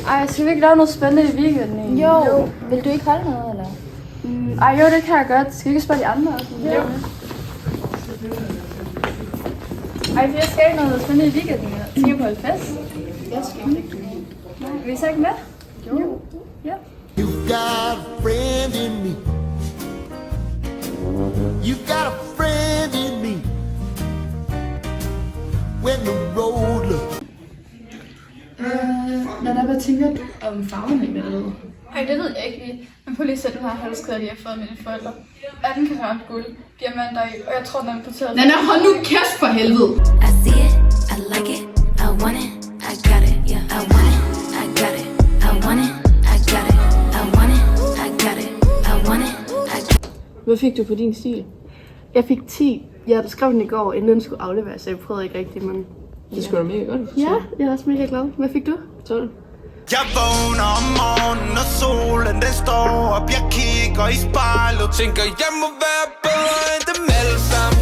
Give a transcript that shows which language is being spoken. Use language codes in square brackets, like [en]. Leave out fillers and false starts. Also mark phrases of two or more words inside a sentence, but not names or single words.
[da] Ej, skal vi ikke lave noget spændende i weekenden egentlig? Jo. Vil du ikke holde noget, eller? Ej, jo, det kan jeg godt. Skal vi ikke spørge de andre også? Jo. Ej, jeg skal ikke noget spændende i weekenden. Jeg tænker på et fest. Jeg skal ikke. Nej, vil I så ikke med? Jo. Ja. [en] You got a friend in me. You got a friend in me. When the road looks. [da] Hvad tænker du om farverne i billedet? Ej, det ved jeg ikke lige. Men prøv lige at sætte den her halskæde, jeg har fået af mine forældre. 18 karat guld, diamanter i, og jeg tror, den er importeret. Nana, hold nu kæft for helvede! [en] I see it, I like it, I want it, I got it, yeah. I want it, I got it, I want it, I got it, I want it, I got it, I want it, I got it. [da] Hvad fik du på din stil? Jeg fik 10. Jeg skrev den i går, inden den skulle afleveres, så jeg prøvede ikke rigtigt, men... Det skulle da mega godt. Ja, jeg er også mega glad. Hvad fik du? 12. Jeg vågner om morgenen, og solen den står op. Jeg kigger i spejlet, tænker jeg må være bedre end dem alle sammen.